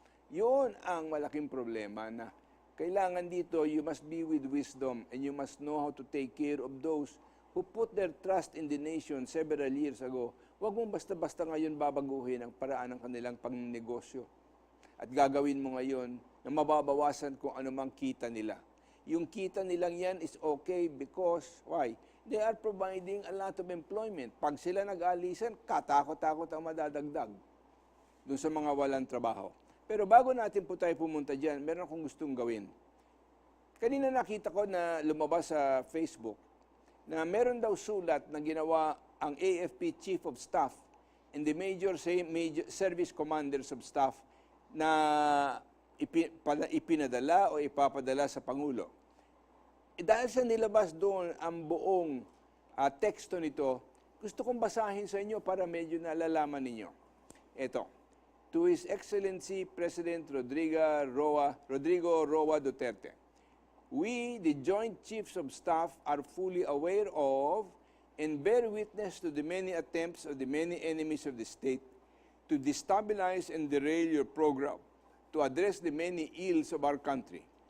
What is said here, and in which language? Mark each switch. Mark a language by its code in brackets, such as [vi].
[tl] Yun ang malaking problema na kailangan dito, [en] you must be with wisdom and you must know how to take care of those who put their trust in the nation several years ago. [tl] Huwag mong basta-basta ngayon babaguhin ang paraan ng kanilang pagnenegosyo. At gagawin mo ngayon na mababawasan kung anumang kita nila. Yung kita nilang yan [en] is okay because, why? They are providing a lot of employment. [tl] Pag sila nag-alisan, katakot-takot ang madadagdag doon sa mga walang trabaho. Pero bago natin po tayo pumunta dyan, meron akong gustong gawin. Kanina nakita ko na lumabas sa Facebook na meron daw sulat na ginawa ang AFP Chief of Staff [en] and the major service commanders of staff [tl] na ipinadala o ipapadala sa Pangulo. Dahil sa nilabas doon ang buong teksto nito, gusto kong basahin sa inyo para medyo nalalaman ninyo. Ito. [en] To His Excellency President Rodrigo Roa Duterte, we, the Joint Chiefs of Staff, are fully aware of and bear witness to the many attempts of the many enemies of the state to destabilize and derail your program to address the many ills of our country.